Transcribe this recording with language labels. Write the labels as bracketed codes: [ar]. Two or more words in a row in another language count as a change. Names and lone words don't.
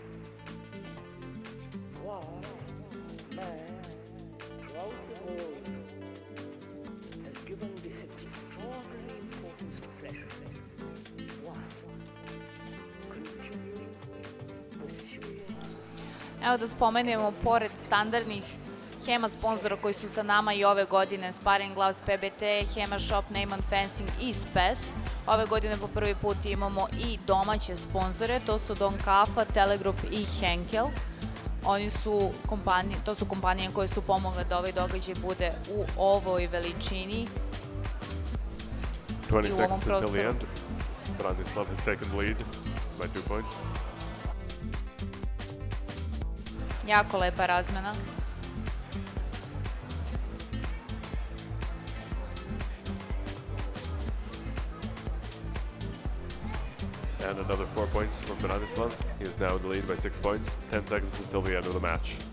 [en] Why man throughout the world has given this extraordinary importance to pleasure? Why? Continuing, pursuing. [sr] Evo da spomenemo, pored standardnih Hema sponzora koji su sa nama i ove godine, Sparring Gloves, PBT, Hema Shop, Neyman Fencing i Spes. Ove godine po prvi put imamo i domaće sponzore, to su Don Kafa, Telegroup i Henkel. To su kompanije koje su pomogle da ovaj događaj bude u ovoj veličini [en] 20 [sr] i u ovom [en] seconds until the [sr] prostoru. [en] end. Branislav has taken the lead by 2 points. [sr] Jako lepa razmena. [en] And another 4 points from Branislav. He is now in the lead by 6 points. 10 seconds until the end of the match.